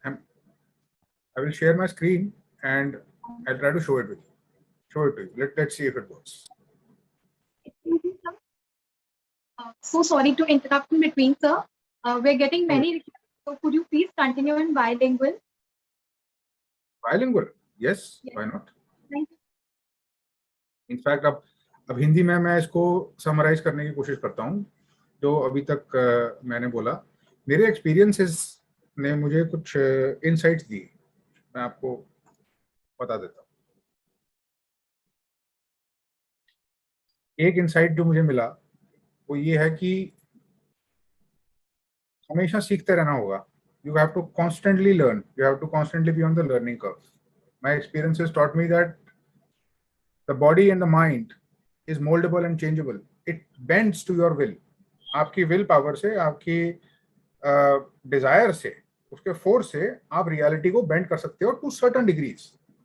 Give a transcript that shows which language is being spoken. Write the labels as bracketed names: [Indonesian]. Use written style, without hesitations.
[English] And I will share my screen and I'll try to show it with you. Let's see if it works. So sorry to interrupt in between, sir. We're getting many requests. So could you please continue in bilingual? Bilingual? Yes, why not? Thank you. In fact, [Hindi] अब हिंदी में मैं इसको summarise करने की कोशिश करता हूँ जो अभी तक मैंने बोला. मेरे एक्सपीरियंसेस ने मुझे कुछ इनसाइट्स दिए, मैं आपको बता देता हूँ. एक इनसाइट जो मुझे मिला वो ये है कि हमेशा सीखते रहना होगा. [English] You have to constantly learn. You have to constantly be on the learning curve. My experiences taught me that the body and the mind is moldable and changeable. It bends to your will. [Hindi] आपकी will power से, आपकी desire से, उसके force से आप reality को bend कर सकते हो [English] to certain degrees.